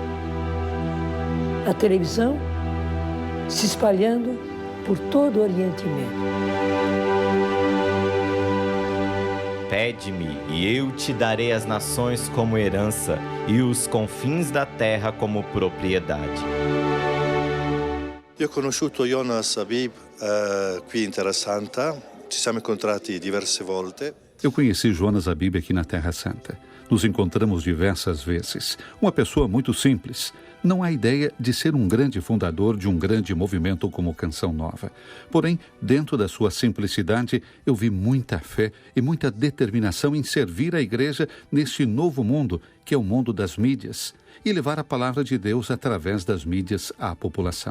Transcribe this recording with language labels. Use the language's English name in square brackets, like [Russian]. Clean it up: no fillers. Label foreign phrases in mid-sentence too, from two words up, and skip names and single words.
[Portuguese] A televisão se espalhando por todo o Oriente Médio. Pede-me, e eu te darei as nações como herança e os confins da terra como propriedade. [Italian] Io ho conosciuto Jonas Habib qui in Terra Santa, ci siamo incontrati diverse volte. [Portuguese] Eu conheci Jonas Habib aqui na Terra Santa. Nos encontramos diversas vezes. Uma pessoa muito simples. Não há ideia de ser um grande fundador de um grande movimento como Canção Nova. Porém, dentro da sua simplicidade, eu vi muita fé e muita determinação em servir a igreja neste novo mundo, que é o mundo das mídias, e levar a palavra de Deus através das mídias à população.